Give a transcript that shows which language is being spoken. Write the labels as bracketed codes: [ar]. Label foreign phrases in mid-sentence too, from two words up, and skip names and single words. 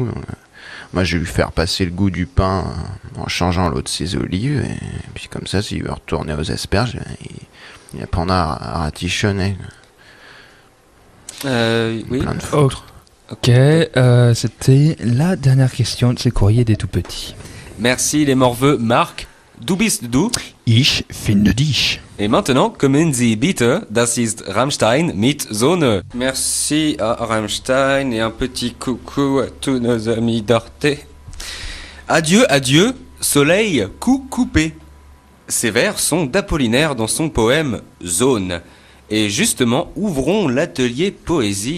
[fr] Moi, je vais lui faire passer le goût du pain en changeant l'eau de ses olives. Et puis comme ça, s'il veut retourner aux asperges, il apprendra à ratichonner. Oui. Plein de foutre. Ok, c'était la dernière question de ces courriers des tout petits. Merci les morveux Marc. [de] Du bist du? Ich finde dich. [fr] Et maintenant, [de] kommen Sie bitte, das ist Rammstein mit Sonne. [fr] Merci à Rammstein et un petit coucou à tous nos amis d'Arte. Adieu, adieu, soleil, coup coupé. Ces vers sont d'Apollinaire dans son poème Zone. Et justement, ouvrons l'atelier poésie.